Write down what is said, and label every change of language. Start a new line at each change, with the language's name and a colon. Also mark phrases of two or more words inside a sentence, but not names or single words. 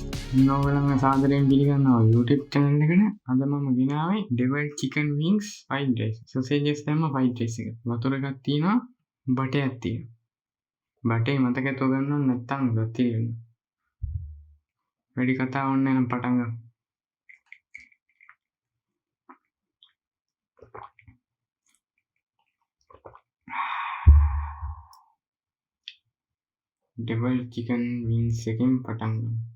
Sinhala: නොවලම සාදරයෙන් පිළිගන්නවා
English: YouTube channel
Sinhala: එකට. අද මම ගෙනාවේ
English: deviled chicken wings fried rice.
Sinhala: sausages දැම්ම
English: fried rice
Sinhala: එක. වතුර එකක් තියෙනවා, බටයක් තියෙනවා. බටේ මතකත් ඔයගොල්ලෝ නැත්තම් ගත් තියෙනවා. වැඩි කතා ඕනේ නම් පටන් ගමු.
English: deviled chicken wings
Sinhala: එකෙන් පටන් ගමු.